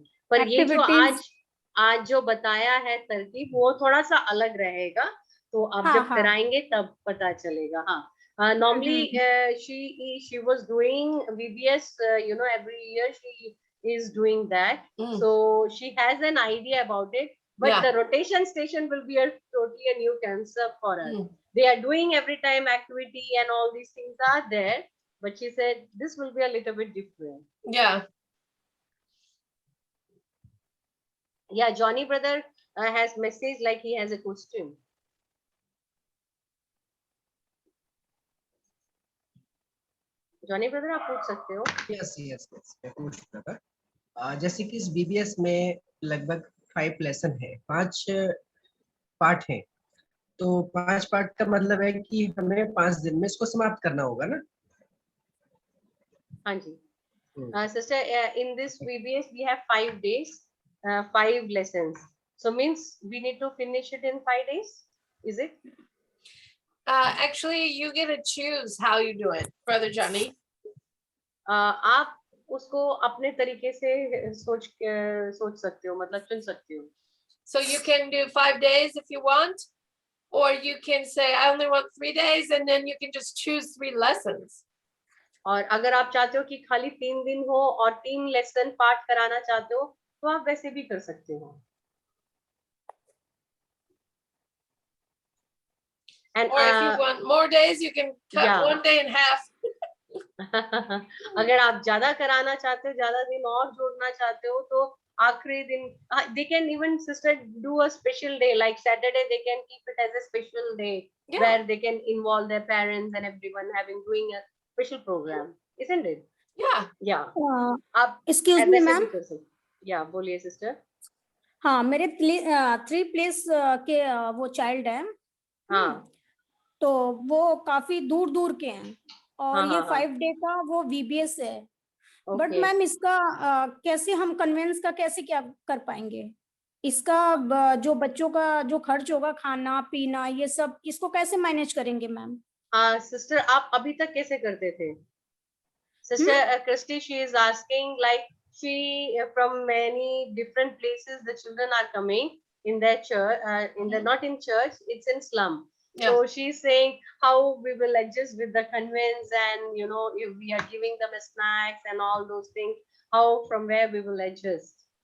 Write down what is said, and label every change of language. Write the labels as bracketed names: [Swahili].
[Hindi] पर ये जो आज जो बताया है तरकीब, वो थोड़ा सा अलग रहेगा, तो आप जब कराएंगे तब पता चलेगा। [English] हाँ, normally she was doing VBS, every year she is doing that, so she has an idea about it, but the rotation station will be a totally a new concept for us. They are doing every time activity and all these things are there, but she said this will be a little bit different. Yeah, Johnny brother has message like he has a question. [Hindi] Johnny brother, आप पूछ सकते हो। Yes मैं पूछ रहा था। जैसे कि इस बीबीएस में लगभग 5 लेसन है, 5 पार्ट हैं, तो 5 पार्ट का मतलब है कि हमें 5 दिन में इसको समाप्त करना होगा ना? हाँ जी। [English] Sister, in this VBS we have 5 days, 5 lessons, so means we need to finish it in 5 days, is it? Actually, you get to choose how you do it, Brother Johnny. [Hindi] आप उसको अपने तरीके से सोच सकते हो, मतलब चुन सकते हो। [English] So you can do 5 days if you want, or you can say I only want 3 days, and then you can just choose 3 lessons. [Hindi] और अगर आप चाहते हो कि खाली 3 दिन हो और 3 लेसन पाठ कराना चाहते हो, तो आप वैसे भी कर सकते हो। [English] And or if you want more days, you can cut 1 day in half. [Hindi] अगर आप ज्यादा कराना चाहते हो, ज्यादा दिन और जोड़ना चाहते हो, तो आखिरी दिन [English] they can even sister do a special day like Saturday. They can keep it as a special day where they can involve their parents and everyone doing a special program, isn't it? Yeah. [Hindi] आप [English] excuse me ma'am. [Hindi] या बोलिए sister. हाँ, मेरे 3 place के वो child है। हाँ, तो वो काफी दूर के हैं, और ये 5 डे का वो VBS है। बट मैम इसका कैसे हम कन्वेंस का कैसे क्या कर पाएंगे? इसका जो बच्चों का जो खर्च होगा, खाना पीना, ये सब इसको कैसे मैनेज करेंगे मैम? सिस्टर आप अभी तक कैसे करते थे? [English] Sister Christy, she is asking like she from many different places the children are coming in their church, in the not in church, it's in slum. Yeah. So she's saying how we will adjust with the convents, and you know if we are giving them snacks and all those things, how from where we will adjust.